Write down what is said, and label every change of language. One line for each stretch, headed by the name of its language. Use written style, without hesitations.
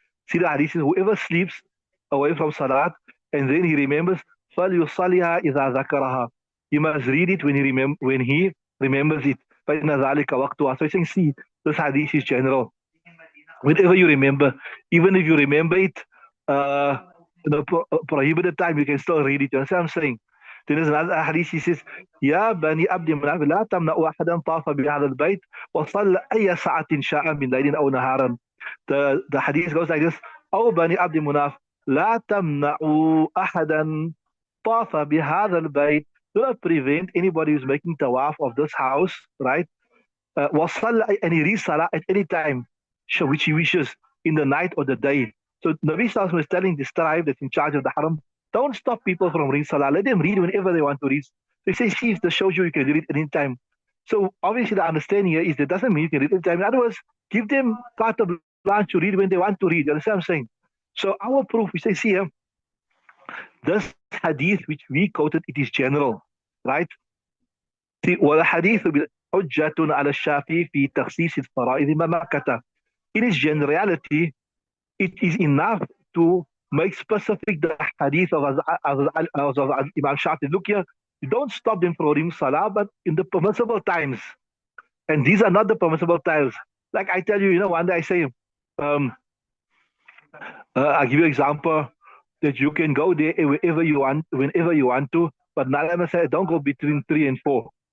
English: See the hadith says, whoever sleeps away from Salat and then he remembers,
Arabic: فَلْيُصَلِّهَا إِذَا ذَكَرَهَا.
English: He must read it when he remembers it.
Arabic: فَإِنَّ ذَلِكَ وَقْتُهَا.
English: So he's saying, see, this hadith is general. Whenever you remember, even if you remember it, in a prohibited time, you can still read it. You understand what I'm saying? Then there's another hadith, he says,
Arabic: يا بني عبد مناف لا تمنعوا أحدا طاف بهذا البيت وصلى أي ساعة شاء من ليل أو نهارا.
English: The hadith goes like this.
Arabic: أو بني عبد مناف لا تمنعوا أحدا طاف بهذا البيت.
English: Do not prevent anybody who's making tawaf of this house, right?
Arabic: وصلى,
English: and he reads salah at any time, which he wishes, in the night or the day. So Nabi Sallallahu Alaihi Wasallam is telling this tribe that's in charge of the haram, don't stop people from reading salah. Let them read whenever they want to read. They say, see, if this shows you can read it any time. So obviously the understanding here is that doesn't mean you can read any time. In other words, give them carte blanche to read when they want to read. You understand what I'm saying? So our proof, we say, see here, this hadith which we quoted, it is general, right? See,
Arabic: والحديث حجة على الشافعي في تخصيص الفرائض مكة.
English: In its generality, it is enough to make specific the hadith of Imam Shafi. Look here, you don't stop them from reading salah, but in the permissible times. And these are not the permissible times. Like I tell you, one day I say, I'll give you an example that you can go there wherever you want, whenever you want to, but Nalama said don't go between 3 and 4.